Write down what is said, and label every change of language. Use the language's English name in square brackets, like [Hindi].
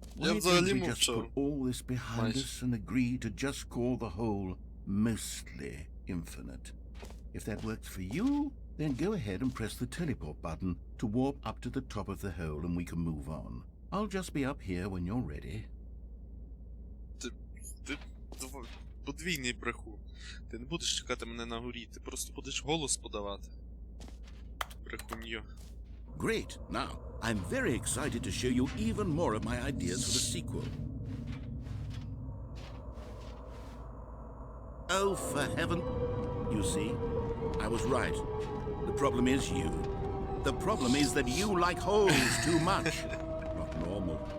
[English] Why don't we just put all this behind us and agree to just call the hole mostly infinite? If that works for you, then go ahead and press the teleport button to warp up to the top of the hole and we can move on. I'll just be up here when you're ready. [Ukrainian] Ти подвійний брехун. Ти не будеш чекати мене на горі, ти просто будеш голос подавати. Брехуньо. [English] Great. Now, I'm very excited to show you even more of my ideas for the sequel. Oh, for heaven... You see, I was right. The problem is you. The problem is that you like holes too much. Not normal.